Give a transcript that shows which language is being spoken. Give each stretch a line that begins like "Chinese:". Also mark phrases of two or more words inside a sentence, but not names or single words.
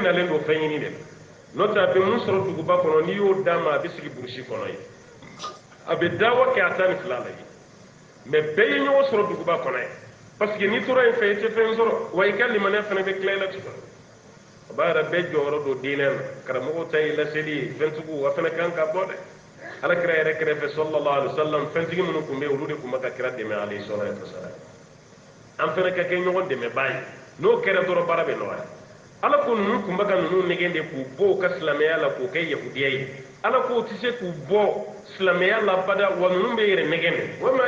Bambara: nalen don fɛn ɲini de la n'o tɛ a bɛ mun sɔrɔ duguba kɔnɔ n'i y'o d'a ma a bɛ sigi burusi kɔnɔ yen a bɛ dawa kɛ a ta ni fila la yen mɛ bɛɛ ye ɲɔgɔn sɔrɔ duguba kɔnɔ yen parce que n'i tora yen fɛ i tɛ fɛn sɔrɔ wa i ka limaniya fana bɛ tila i la tuguni a b'a yɛrɛ bɛɛ jɔyɔrɔ don diinɛ na karamɔgɔw ta ye laseli ye fɛntigiw a fana kan ka bɔ dɛ alakira yɛrɛ kɛrɛfɛ
Arabic: sallallahu alaihi wasallam
Bambara: fɛntigi minnu tun bɛ yen olu de tun bɛ ka kira dɛmɛ
Arabic: alayhi salatu wasalam
Bambara: an fana ka kɛ ɲɔgɔn dɛmɛbaa ye n'o kɛra dɔrɔn baara bɛ nɔgɔya ala ko ninnu tun bɛ ka ninnu nɛgɛn de k'u bɔ u ka silamɛya la k'u kɛ yahudiya ye ala ko tɛ se k'u bɔ silamɛya la bada wa ninnu bɛ yɛrɛ nɛgɛn de